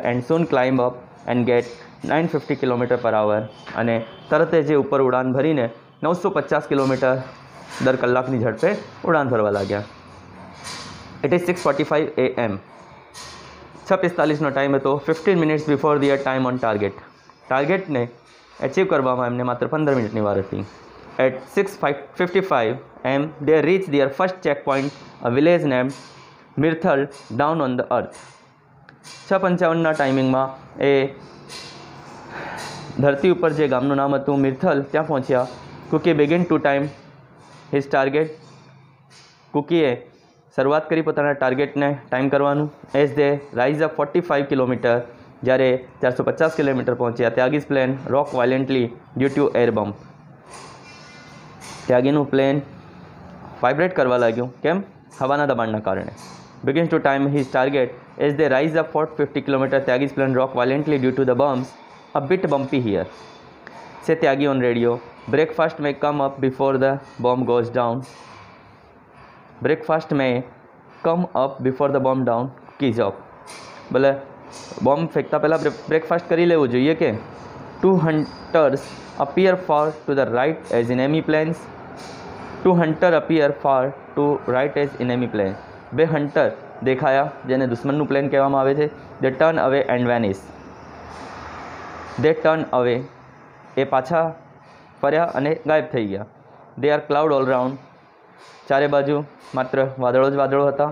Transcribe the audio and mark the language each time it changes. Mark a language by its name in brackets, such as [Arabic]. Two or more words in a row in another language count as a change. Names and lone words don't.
[English] and soon climb up and get 950 km/h, [Gujarati] અને તરત જ ઉપર ઉડાન ભરીને 950 કિલોમીટર દર કલાકની ઝડપે ઉડાન ભરવા લાગ્યા. [English] it is 6:45 AM. [Gujarati] 6:45નો ટાઈમ હતો. [English] 15 minutes before their time on target. target achieve [Gujarati] કરવામાં એમને માત્ર 15 મિનિટની વાર હતી. [English] એટ 6:55 AM they reached their first checkpoint, a village named મિર્થલ down on the earth. [Gujarati] 6:55ના ટાઈમિંગમાં એ ધરતી ઉપર જે ગામનું નામ હતું મિર્થલ, ત્યાં પહોંચ્યા. [English] Kuki begin to time his target. [Gujarati] કુકીએ શરૂઆત કરી પોતાના ટાર્ગેટને ટાઈમ કરવાનું. [English] as they rise up 45 kilometer, [Gujarati] જ્યારે 450 કિલોમીટર પહોંચ્યા, [English] Tyagi's plane rock violently due to air bump. [Gujarati] ત્યાગીનું પ્લેન વાઇબ્રેટ કરવા લાગ્યું. કેમ? હવાના દબાણના કારણે. [English] begins to time his target as they rise up 450 km. Tyagi's plane rock violently due to the bumps. A bit bumpy here. Say Tyagi on radio. Breakfast may come up before the bomb goes down. Breakfast may come up before the bomb down. Keys up. [Gujarati] ભલે બોમ્બ ફેંકતા પહેલાં બ્રેકફાસ્ટ કરી લેવું જોઈએ કે. [English] 2 hunters appear far to the right as enemy planes. 2 hunters appear far to right as enemy planes. [Gujarati] બે હન્ટર દેખાયા જેને દુશ્મનનું પ્લેન કહેવામાં આવે છે. [English] they turn away and vanish. they turn away, [Gujarati] એ પાછા ફર્યા અને ગાયબ થઈ ગયા. [English] they are cloud all round, [Gujarati] ચારે બાજુ માત્ર વાદળો જ વાદળો હતા.